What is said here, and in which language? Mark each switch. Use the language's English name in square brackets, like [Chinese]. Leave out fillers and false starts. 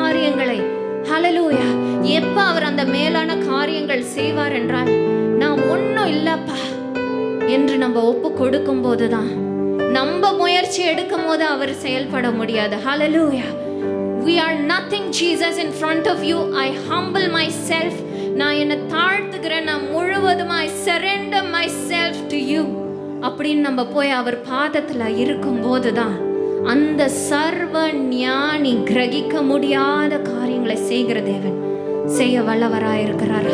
[Tamil] எப்ப அவர் அந்த மேலான காரியங்கள் செய்வார் என்றால், நான் ஒன்றும் இல்லப்பா என்று நம்ம ஒப்பு கொடுக்கும் போதுதான், நம்ம முயற்சி எடுக்கும் போது அவர் செயல்பட முடியாது. ஹalleluya. [English] We are nothing Jesus in front of you. I humble myself. [Tamil] நான் என்னை தாழ்த்துக்கிறேன், நான் முழுவதுமாய் [English] surrender myself to you [Tamil] அப்படின்னு நம்ம போய் அவர் பாதத்துல இருக்கும் போதுதான் அந்த சர்வ ஞானி கிரகிக்க முடியாத காரியங்களை செய்கிற தேவன் செய்ய வல்லவராயிருக்கிறார்.